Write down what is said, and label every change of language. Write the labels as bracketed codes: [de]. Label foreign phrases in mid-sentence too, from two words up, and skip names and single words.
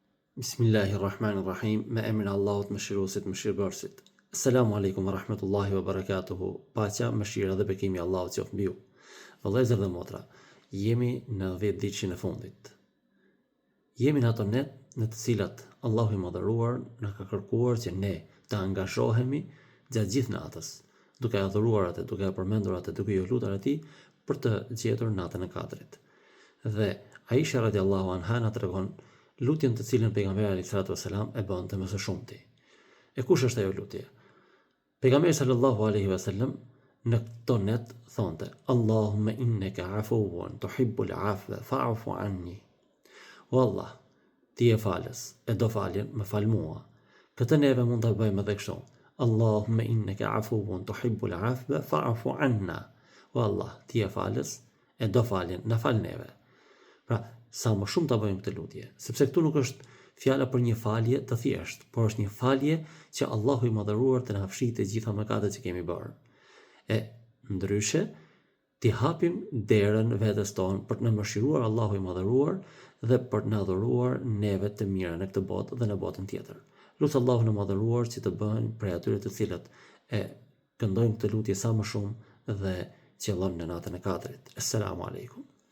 [ar] بسم الله الرحمن الرحيم, [sq] me emrin e Allahut mëshiruesit mëshirbërësit. [ar] السلام عليكم ورحمة الله وبركاته. [sq] Paqja, mëshira dhe bekimi i Allahut qoftë mbi ju. Vëllezër dhe motra, jemi në 10 ditëshin e fundit. Jemi në ato net në të cilat Allahu i Madhëruar na ka kërkuar që ne të angazhohemi gjatë gjithë natës, duke adhuruar atë, duke përmendur atë, duke i lutur atij për të gjetur natën e Kadrit. Dhe Aisha [ar] رضي الله عنها [sq] na tregon lutjen të cilën pejgamberi [ar] عليه الصلاة والسلام [sq] e bënte më së shumti. E kush është ajo lutje? Pejgamberi [ar] صلى الله عليه وسلم [sq] në këto net thonte: [ar] اللهم إنك عفو تحب العفو فاعف عني. [sq] O Allah, ti je falës, e do faljen, më fal mua. Këtë neve mund ta bëjmë edhe kështu. [ar] اللهم إنك عفو تحب العفو فاعف عنا. [sq] O Allah, ti je falës, e do faljen, na fal neve. Pra, sa më shumë ta bëjmë këtë lutje, sepse këtu nuk është fjala për një falje të thjeshtë, por është një falje që Allahu i Madhëruar të na fshijë të gjitha mëkatet që kemi bërë. E ndryshe, ti hapim derën vetes tonë për të na mëshiruar Allahu i Madhëruar dhe për të na dhuruar neve të mira në këtë botë dhe në botën tjetër. Lut Allahun e Madhëruar që të bëhen prej atyre të cilët e këndojnë këtë lutje sa më shumë dhe qëllon në natën e Kadrit. [ar] السلام عليكم.